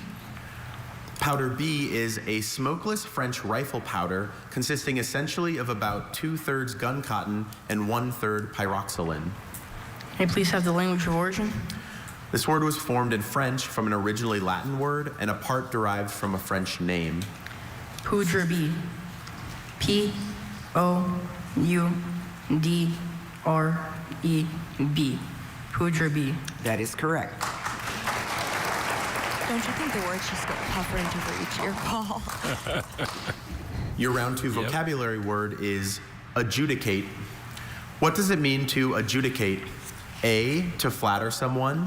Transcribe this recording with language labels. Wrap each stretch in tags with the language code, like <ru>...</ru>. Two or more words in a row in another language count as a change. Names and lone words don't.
<en>Powder B is a smokeless French rifle powder consisting essentially of about 2/3 gun cotton and 1/3 pyroxylin. May I please have the language of origin? This word was formed in French from an originally Latin word and a part derived from a French name. Poudre B. P-O-U-D-R-E-B. Poudre B. That is correct. Don't you think the words just get tougher and tougher each year, Paul? Your round 2 vocabulary word is adjudicate. What does it mean to adjudicate? A, to flatter someone.</en>